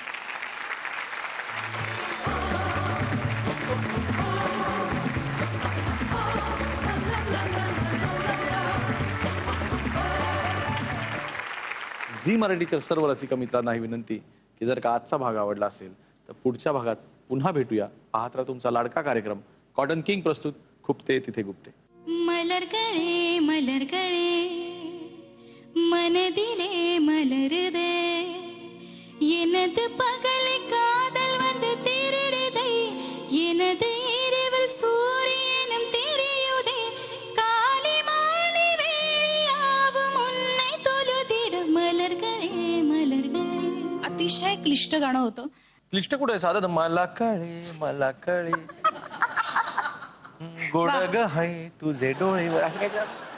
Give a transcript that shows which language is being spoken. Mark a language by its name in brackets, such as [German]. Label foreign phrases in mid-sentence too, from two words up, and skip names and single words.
[Marathi] झी मराठीच्या सर्व रसिक मित्रांना ही विनंती की जर का आजचा भाग आवडला असेल तर पुढच्या भागात पुन्हा भेटूया. पाहत राहा तुमचा लाडका कार्यक्रम कॉटन किंग प्रस्तुत खुपते तिथे गुप्ते. [Tamil] மலர் களே மன திலே மலர் தே எனது பகலை காதல் வந்து திருடுதே எனது இரவில் சூரியனும் தெரியுதே காலை மாலை வேளையாவும் உன்னை தொழுதிட மலர்களே [Marathi] अतिशय क्लिष्ट गाणं होतं. क्लिष्ट कुठे आहे? साधं मला कळे गोड ग हाय तुझे डोळे असं काय